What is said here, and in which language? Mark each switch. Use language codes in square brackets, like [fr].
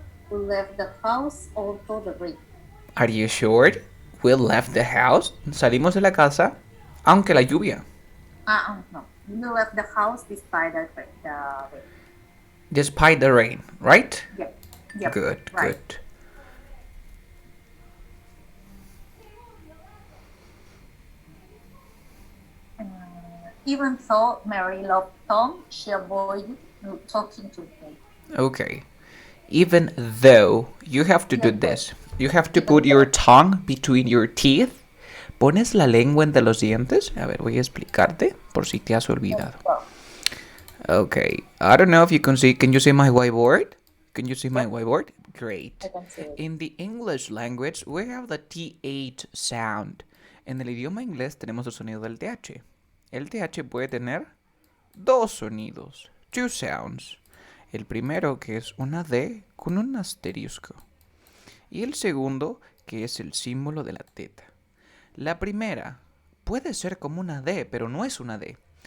[en] We left the house although the rain. Are you sure? We left the house. [es] Salimos de la casa, aunque la lluvia. [en] No. We left the house despite the rain. Despite the rain, right? Yep. Yep. Good, Right. good. Even though Mary loved Tom, she avoided talking to him. Okay. Even though you have to do Even though. this. You have to Even put your though. tongue between your teeth. [es] ¿Pones la lengua entre los dientes? A ver, voy a explicarte por si te has olvidado. Okay. [en] I don't know if you can see. Can you see my whiteboard? Can you see my whiteboard? Great. I can see it. In the English language, we have the TH sound. [es] En el idioma inglés tenemos el sonido del TH. El TH puede tener dos sonidos, [en] two sounds. [es] El primero que es una D con un asterisco. Y el segundo que es el símbolo de la teta. La primera puede ser como una D, pero no es una D.